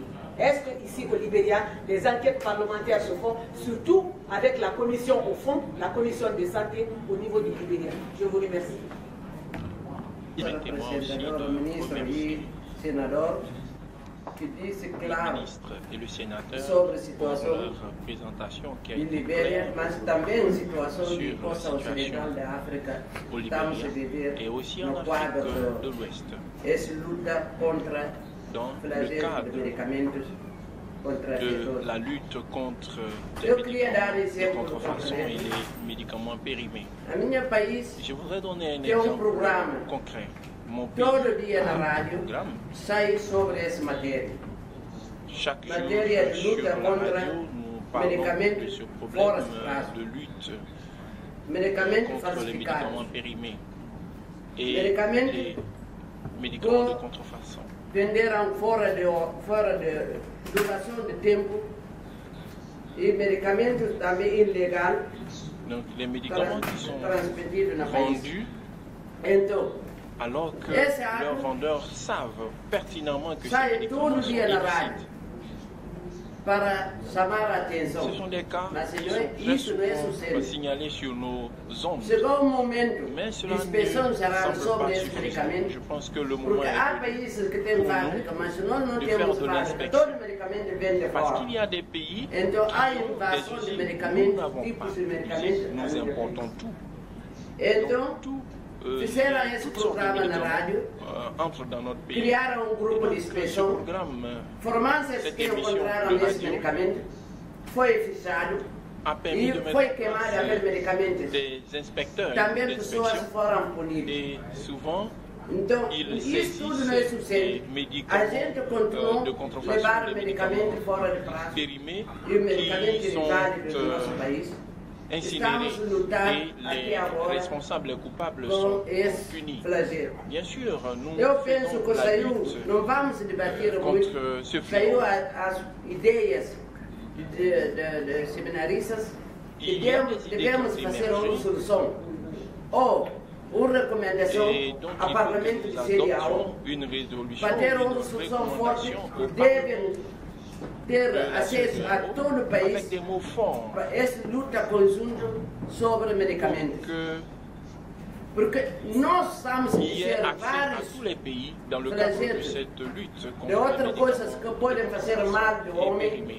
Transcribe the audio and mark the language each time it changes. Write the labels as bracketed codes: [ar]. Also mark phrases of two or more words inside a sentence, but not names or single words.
[fr] Est-ce qu'ici au Libéria, les enquêtes parlementaires se font, surtout avec la commission au fond, la commission de santé au niveau du Libéria? Je vous remercie. Le ministre et sénateur qui dit c'est clair [pt] sobre a situação em Libéria, mas também a situação de costa ocidental da África. Estamos a viver no quadro dessa luta contra flagelo de medicamentos. [fr] De la lutte contre les contrefaçons et les médicaments périmés. Je voudrais donner un exemple concret. Mon pays a un programme. Chaque jour sur la radio, nous parlons de ce problème de lutte contre les médicaments périmés et les médicaments de contrefaçon. [pt] Venderam fora de duração de tempo e medicamentos também ilegais. [fr] Donc les médicaments qui sont vendus alors que leurs vendeurs savent pertinemment que ces médicaments sont illicites. [pt] Para chamar a atenção. [fr] Ce sont des cas qui sont très souvent signalés sur nos ondes. Mais cela ne semble pas suffisant. Je pense que le moment est venu pour nous de faire de l'inspection. Parce qu'il y a des pays qui ont des usines que nous n'avons pas. Nous importons tout. Donc tout [pt] fizeram esse programa na rádio, criaram grupo de inspeção, farmácias que encontraram esse medicamento, foi fechado e foi queimado aquele medicamento. Também pessoas foram punidas. Então, isso tudo não é suficiente. A gente continua a levar o medicamento fora de prazo e o medicamento inválido do nosso país. [fr] Incinérés et les responsables coupables sont punis. Bien sûr, nous faisons la lutte contre ce fléau. Il y a des idées qui émergent. Et donc nous adoptons une résolution, une recommandation au Parlement. [pt] Ter acesso a todo o país para essa luta conjunta sobre medicamentos. Porque nós estamos a dizer vários flagelos de outras coisas que podem fazer mal do homem.